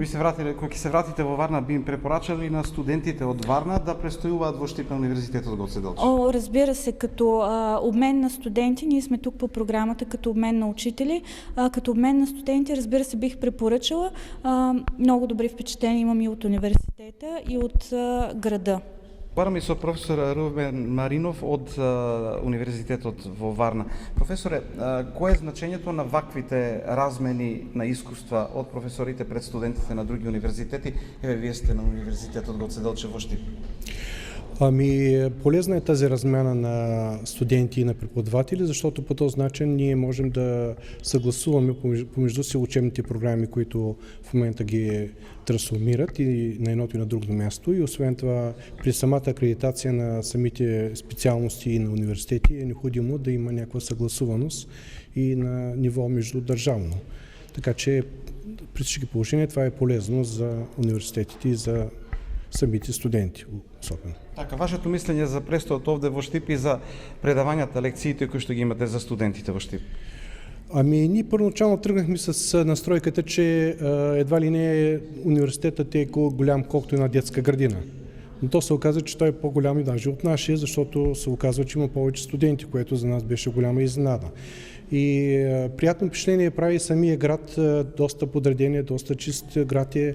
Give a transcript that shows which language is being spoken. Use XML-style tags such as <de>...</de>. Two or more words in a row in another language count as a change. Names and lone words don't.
<mk>Кога се вратите во Варна, би им препорачали на студентите от Варна да престојуваат во Штип на Универзитетот Гоце Делчев?</mk> <bg>Разбира се, като обмен на студенти, ние сме тук по програмата като обмен на учители, като обмен на студенти, разбира се, бих препоръчала. Много добри впечатления имам и от университета, и от града.</bg> <mk>Бараме со професор Румен Маринов од Универзитетот во Варна. Професоре, кое е значењето на ваквите размени на искуства од професорите пред студентите на други универзитети? Еве, вие сте на Универзитетот Гоце Делчев во Штип.</mk> <bg>Полезна е тази размяна на студенти и на преподаватели, защото по този начин ние можем да съгласуваме помежду си учебните програми, които в момента ги трансформират и на едното и на другото място. И освен това, при самата акредитация на самите специалности и на университети е необходимо да има някаква съгласуваност и на ниво междудържавно. Така че при всички положения това е полезно за университетите и за самите студенти особено.</bg> <mk>Така, вашето мислење за престојот овде во Штип и за предавањата, лекциите кои што ги имате за студентите во Штип?</mk> <bg>Ние първоначално тръгнахме с настройката, че едва ли не университетът е голям колкото една детска градина. Но то се оказа, че той е по-голям и даже от нашия, защото се оказва, че има повече студенти, което за нас беше голяма изненада. И приятно впечатление прави самия град, доста подреден, доста чист град е.</bg>